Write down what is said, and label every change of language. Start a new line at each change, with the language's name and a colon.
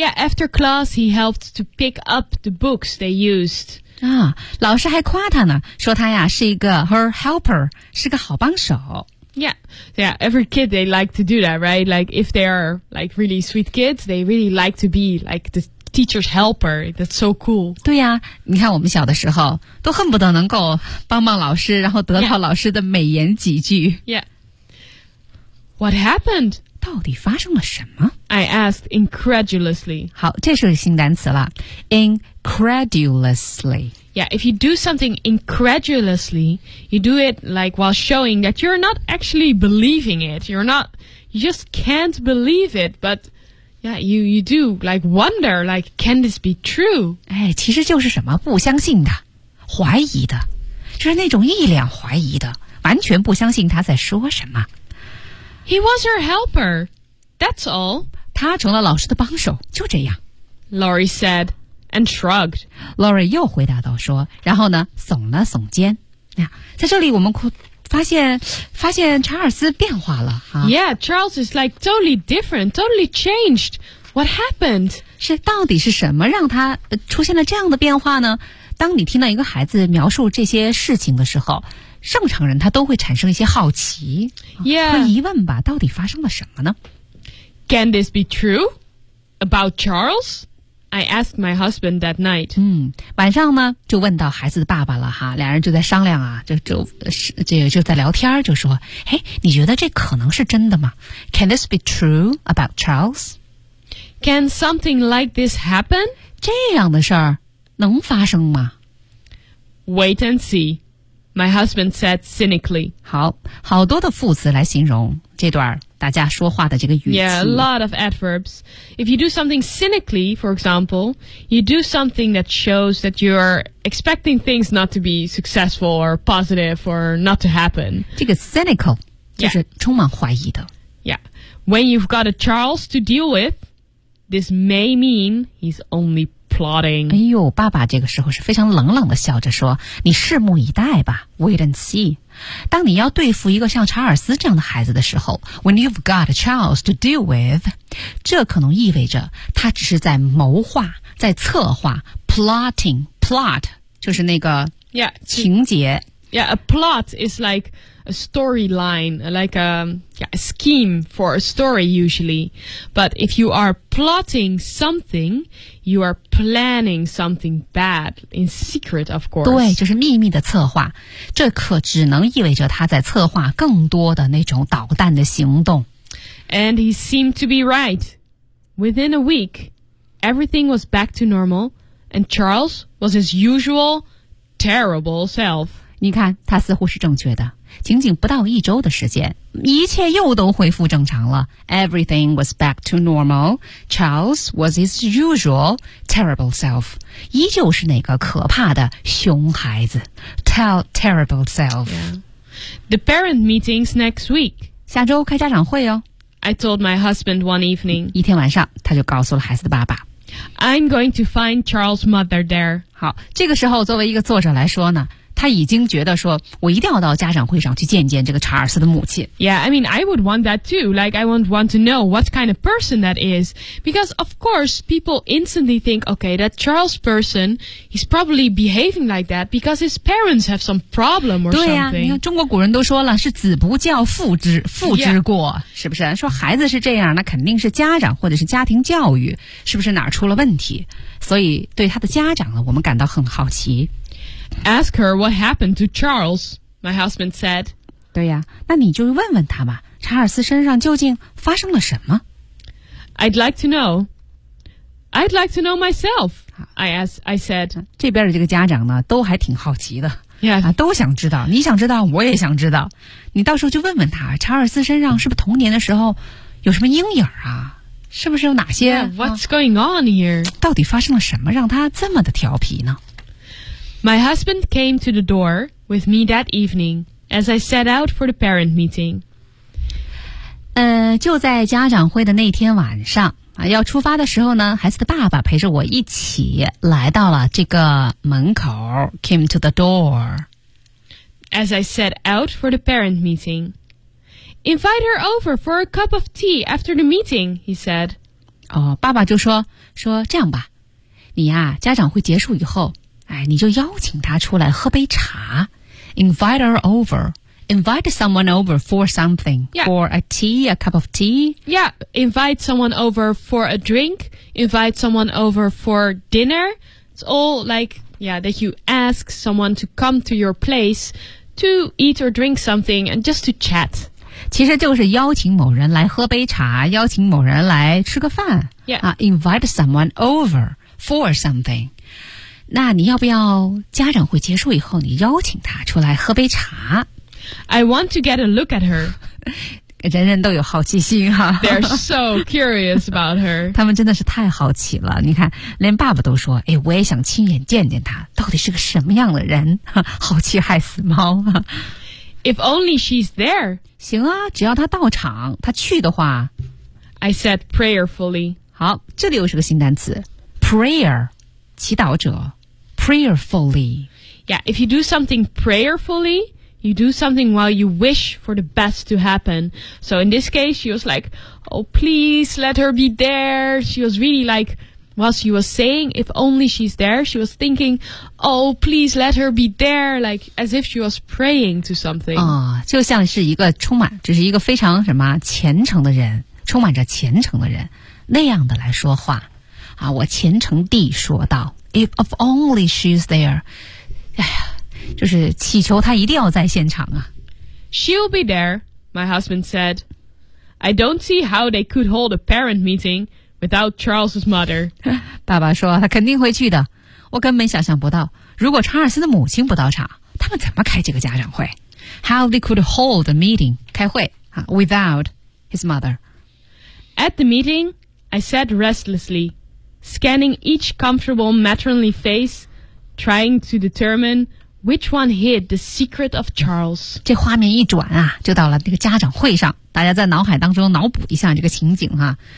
English: Yeah, after class he helped to pick up the books they used
Chinese: 啊，老师还夸他呢说他呀是一个
English: her helper
Chinese: 是个好帮手
English: Yeah, every kid they like to do that, right? Like if they are like really sweet kids they really like to be like the teacher's helper, that's so cool.
Chinese: 对呀、你看我们小的时候都恨不得能够帮帮老师然后得到老师的美言几句。
English: Yeah. What happened?
Chinese: 到底发生了什么
English: I asked incredulously.
Chinese: 好这是新单词了。Incredulously.
English: Yeah, if you do something incredulously, you do it like while showing that you're not actually believing it. You're not, you just can't believe it, but... Yeah, you do, like, wonder, like, can this be true?
Chinese: 哎，其实就是什么不相信的，怀疑的，就是那种一脸怀疑的，完全不相信他在说什么。
English: He was her helper, that's all.
Chinese: 他成了老师的帮手，就这样。
English: Laurie said, and shrugged.
Chinese: Laurie 又回答道说，然后呢，耸了耸肩。在这里我们发现查尔斯变化了、
English: Yeah, Charles is like totally different, totally changed. What happened?
Chinese: 是到底是什么让他、出现了这样的变化呢？当你听到一个孩子描述这些事情的时候，正常人他都会产生一些好奇、
English: Yeah.
Chinese: 和疑问吧，到底发生了什么呢
English: ？Can this be true about Charles? I asked my husband that night.
Chinese: 晚上呢就问到孩子的爸爸了哈，两人就在商量啊，就在聊天，就说，哎，你觉得这可能是真的吗 ？
English: Can this be true about Charles? Can something like this happen?
Chinese: 这样的事儿能发生吗
English: ？Wait and see, my husband said cynically.
Chinese: 好，好多的副词来形容这段。大家说话的这个语气。
English: Yeah, a lot of adverbs. If you do something cynically, for example, you do something that shows that you're expecting things not to be successful or positive or not to happen.
Chinese: 这个 cynical 就是充满怀疑的。
English: Yeah. When you've got a Charles to deal with, this may mean he's only plotting.
Chinese: 哎呦，爸爸这个时候是非常冷冷的笑着说，你拭目以待吧 ,
English: wait and see.
Chinese: 当你要对付一个像查尔斯这样的孩子的时候
English: When you've got a Charles to deal with
Chinese: 这可能意味着他只是在谋划在策划 Plotting Plot 就是那个
English: yeah,
Chinese: 情节
English: Yeah, a plot is like a storyline Like a scheme for a story usually But if you are plotting something You are planning something bad in secret, of course.
Chinese: 对，就是秘密的策划。这可只能意味着他在策划更多的那种捣蛋的行动。
English: And he seemed to be right. Within a week, everything was back to normal, and Charles was his usual terrible self.
Chinese: 你看，他似乎是正确的。仅仅不到一周的时间，一切又都恢复正常了。
English: Everything was back to normal. Charles was his usual terrible self.
Chinese: 依旧是那个可怕的熊孩子。
English: Terrible self.、 Yeah. The parent meeting's next week.
Chinese: 下周开家长会哦。
English: I told my husband one evening.
Chinese: 一天晚上，他就告诉了孩子的爸爸。
English: I'm going to find Charles' mother there.
Chinese: 好，这个时候作为一个作者来说呢，他已经觉得说我一定要到家长会上去见见这个查尔斯的母亲。
English: Yeah, I mean, I would want that too. Like, I would want to know what kind of person that is. Because, of course, people instantly think, okay, that Charles person, he's probably behaving like that because his parents have some problem or something.
Chinese: 对呀、啊、你看中国古人都说了是子不教父之过、
English: yeah.
Chinese: 是不是说孩子是这样那肯定是家长或者是家庭教育是不是哪出了问题所以对他的家长呢我们感到很好奇。
English: Ask her what happened to Charles, my husband said.
Chinese: 对呀、啊、那你就问问他吧查尔斯身上究竟发生了什么
English: I'd like to know. I'd like to know myself, I said.
Chinese: 这边的这个家长呢都还挺好奇的。
English: Yeah.
Chinese: 啊、都想知道你想知道我也想知道。你到时候就问问他查尔斯身上是不是童年的时候有什么阴影啊是不是有哪些
English: yeah, What's going on here?、啊、
Chinese: 到底发生了什么让他这么的调皮呢
English: My husband came to the door with me that evening as I set out for the parent meeting.
Chinese: 就在家长会的那天晚上、啊、要出发的时候呢孩子的爸爸陪着我一起来到了这个门口
English: came to the door. As I set out for the parent meeting. Invite her over for a cup of tea after the meeting, he said.
Chinese: 哦，爸爸就说这样吧你呀、啊、家长会结束以后哎，你就邀请他出来喝杯茶 ，
English: invite her over, invite someone over for something,、 yeah. for a tea, a cup of tea. Yeah, invite someone over for a drink, invite someone over for dinner. It's all like, yeah, that you ask someone to come to your place to eat or drink something and just to chat.
Chinese: 其实就是邀请某人来喝杯茶，邀请某人来吃个饭。
English: Yeah, invite someone over for something.
Chinese: 那你要不要家长会结束以后你邀请她出来喝杯茶
English: I want to get a look at her
Chinese: 人人都有好奇心哈
English: They're so curious about her
Chinese: 他们真的是太好奇了你看连爸爸都说哎，我也想亲眼见见她到底是个什么样的人好奇害死猫
English: If only she's there
Chinese: 行啊只要她到场她去的话
English: I said prayerfully
Chinese: 好这里又是个新单词 prayer祈祷者 prayerfully.
English: Yeah, if you do something prayerfully, you do something while you wish for the best to happen. So in this case, she was like, oh, please let her be there. She was really like, while she was saying, if only she's there, she was thinking, oh, please let her be there, like as if she was praying to something.
Chinese: 啊、就像是一个充满，只是一个非常什么虔诚的人，充满着虔诚的人，那样的来说话。啊、我虔诚地说道
English: If only she's there
Chinese: 哎呀就是祈求她一定要在现场啊
English: She'll be there My husband said I don't see how they could hold a parent meeting Without Charles's mother
Chinese: 爸爸说她肯定会去的我根本想象不到如果查尔斯的母亲不到场他们怎么开这个家长会
English: How they could hold a meeting
Chinese: 开会、啊、
English: Without his mother At the meeting I said restlessly Scanning each comfortable matronly face, trying to determine which one hid the secret of Charles.
Chinese: 这画面一转啊，就到了那个家长会上。大家在脑海当中脑补一下这个情景哈、啊。